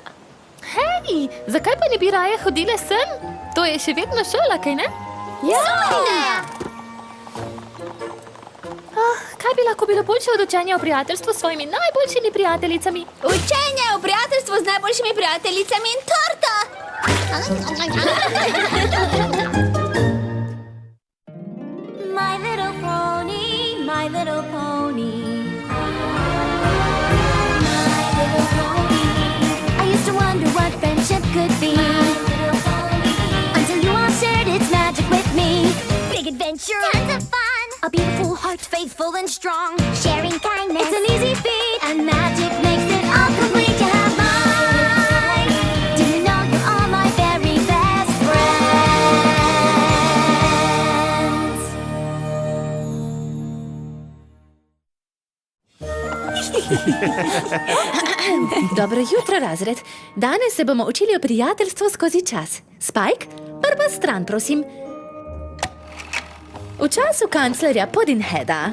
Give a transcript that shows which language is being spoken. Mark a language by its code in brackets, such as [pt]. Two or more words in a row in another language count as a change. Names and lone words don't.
[sl] Hej, zakaj pa ne bi raje hodile sem? To je še vedno šola, kaj ne? Ja! Kaj bi lahko bilo boljše od učenja o prijateljstvu s svojimi najboljšimi prijateljicami? Učenje o prijateljstvu z najboljšimi prijateljicami in torta! [en] My little pony, my little pony. My little pony. I used to wonder what friendship could be. My little pony. Until you all shared its magic with me. Big adventure, tons of fun. A beautiful heart, faithful and strong. Sharing kindness, it's an easy feat. And magic makes it all complete to have mine. Do you know you're all my very best friends? [sl] Dobro jutro, razred. Danes se bomo učili o prijateljstvu skozi čas. Spike, prva stran, prosim. V času kanclerja Puddinheada.